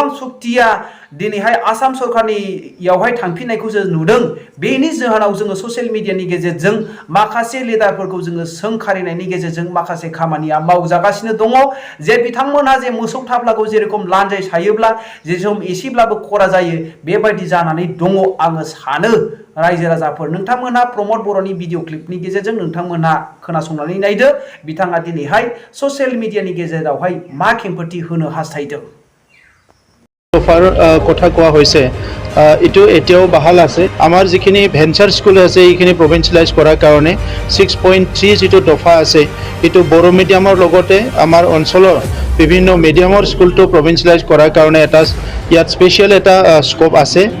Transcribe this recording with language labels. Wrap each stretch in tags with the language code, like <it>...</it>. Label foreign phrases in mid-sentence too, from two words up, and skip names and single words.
<brx>सुक्तिया दिनैहाय आसाम सरकारनियावहाय थांफिननायखौ जों नुदों बेनि जाहोनाव जोङो</brx> <en>social media</en> <brx>गेजेरजों माखासे लिडारफोरखौ जोङो सोंखारिनायनि गेजेरजों माखासे खामानिया मावजागासिनो दङ जे बिथांमोनहा जे मोसौ थाब्लाखौ जेरेखम लान्जाय सायोब्ला जेरेखम एसेब्लाबो खरा जायो बेबायदि जानानै दङ आङो सानो रायजो राजाफोर नोंथांमोनहा प्रमद बर'नि</brx> <en>video clip</en> <brx>गेजेरजों नोंथांमोनहा खोनासंनानै नायदो बिथाङा दिनैहाय</brx> <en>social media</en> <brx>गेजेरावहाय मा खेंफोरथि होनो हास्थायदों</brx> <as>দফাৰ কথা কোৱা হৈছে ইটো এতিয়াও বাহাল আছে আমাৰ যিখিনি</as> <en>venture school</en> <as>আছে এইখিনি প্ৰভিঞ্চিয়েলাইজ কৰাৰ কাৰণে 6.3 যিটো দফা আছে এইটো বড়ো মিডিয়ামৰ লগতে আমাৰ অঞ্চলৰ বিভিন্ন মিডিয়ামৰ স্কুলটো প্ৰভিঞ্চিয়েলাইজ কৰাৰ কাৰণে এটা ইয়াত স্পেচিয়েল এটা স্কোপ আছে</as>